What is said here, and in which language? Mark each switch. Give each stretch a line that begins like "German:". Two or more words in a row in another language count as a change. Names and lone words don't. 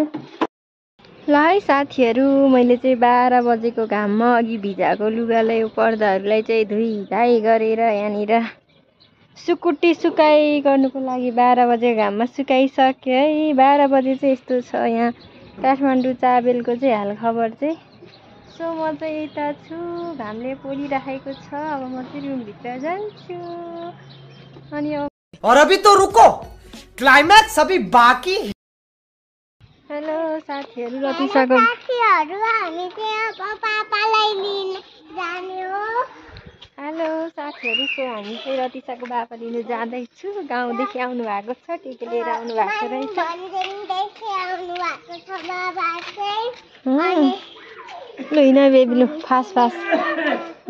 Nepali: ल है साथीहरू, मैले चाहिँ 12 बजेको घाममा अघि भिजाएको लुगालाई पर्दाहरूलाई चाहिँ धुइधाई गरेर यहाँनिर सुकुटी सुकाइ गर्नुको लागि 12 बजेको घाममा सुकाइसक्यो है। 12 बजे चाहिँ यस्तो छ यहाँ काठमाडौँ चाबेलको चाहिँ हालखबर चाहिँ। सो म चाहिँ यता छु, घामले पोलिराखेको छ। अब म चाहिँ रुमभित्र जान्छु। अनि
Hindi: और अभी तो रुको, क्लाइमैक्स अभी बाकी।
Nepali: हेलो साथीहरू, रतिसाको हामी चाहिँ अब पापालाई लिन जाने हो। हेलो साथीहरू, सो हामी चाहिँ रतिसाको बाबा लिनु जाँदैछु। गाउँदेखि आउनु भएको छ, के लिएर आउनु भएको रहेछ। लु हिँड बेबी, लु
English: fast fast.